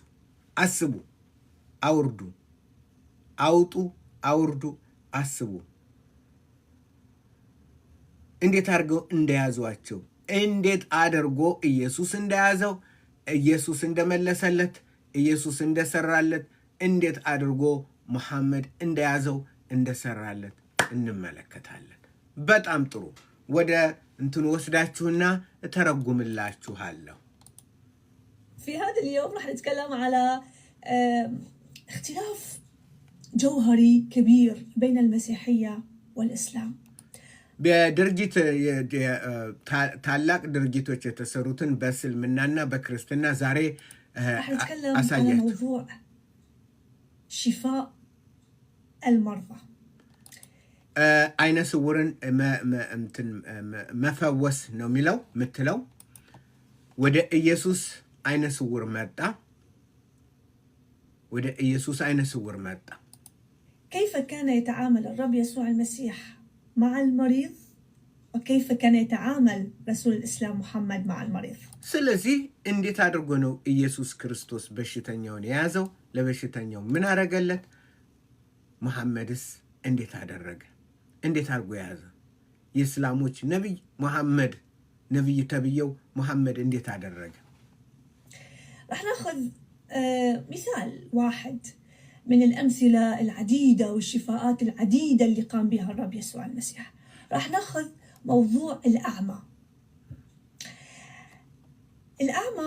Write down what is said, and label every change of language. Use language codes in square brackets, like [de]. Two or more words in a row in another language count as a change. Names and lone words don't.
[am] አስቡ፣ አውርዱ፣ አውጡ፣ አውርዱ፣ አስቡ። እንዴት አድርገው እንደያዟቸው፣ እንዴት አድርጎ ኢየሱስ እንደያዘው፣ ኢየሱስ እንደመለሰለት፣ ኢየሱስ እንደሰራለት፣ እንዴት አድርጎ መሐመድ እንደያዘው እንደሰራለት እንመለከታለን። በጣም ጥሩ። ወደ እንትን ወስዳችሁና እተረጉምላችኋለሁ። [ar] في هذا اليوم راح نتكلم على اختلاف جوهري كبير بين المسيحية والإسلام. [am] በድርጅት ታላቅ ድርጅቶች የተሰሩትን በእስልምናና በክርስትና ዛሬ አሳያችሁ። [ar] موضوع شفاء المرضى [am] አይነ ስውርን መፈወስ ነው ምትለው። ወደ ኢየሱስ አይነ ስውር መጣ። ወደ ኢየሱስ አይነ ስውር መጣ። [ar] كيف كان يتعامل الرب يسوع المسيح مع المريض وكيف كان يتعامل رسول الإسلام محمد مع المريض؟ [am] ስለዚህ እንዴት አድርጎ ነው ኢየሱስ ክርስቶስ በሽተኛውን የያዘው? ለበሽተኛው ምን አደረገለት? መሐመድስ እንዴት አደረገ? እንዴት አድርጎ ያዘ? የእስላሞች ነብይ መሐመድ ነብይ ተብየው መሐመድ እንዴት አደረገ? [ar] راح ناخذ مثال واحد من الأمثلة العديدة والشفاءات العديدة اللي قام بها الرب يسوع المسيح. راح ناخذ موضوع الأعمى. الأعمى